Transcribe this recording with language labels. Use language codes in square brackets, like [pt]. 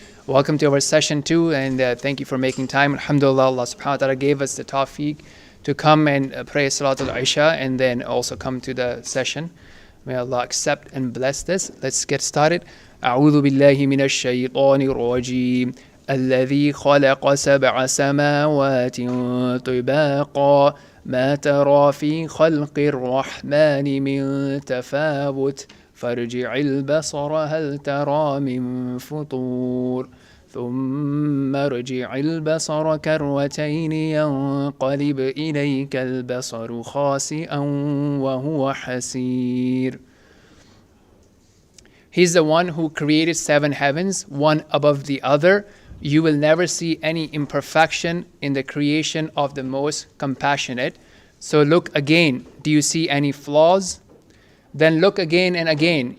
[en] Welcome to our session 2, and thank you for making time. Alhamdulillah, Allah subhanahu wa ta'ala gave us the tawfiq to come and pray Salatul Isha and then also come to the session. May Allah accept and bless this. Let's get started. [ar] أعوذ بالله من الشيطان الرجيم الذي خلق سبع سماوات طباقا ما ترى في خلق الرحمن من تفاوت فارجع البصر هل ترى من فطور ثم ارجع البصر كرتين ينقلب إليك البصر خاسئا وهو حسير. [en] He's the one who created 7 heavens, one above the other. You will never see any imperfection in the creation of the most compassionate. So look again. Do you see any flaws? Then look again and again.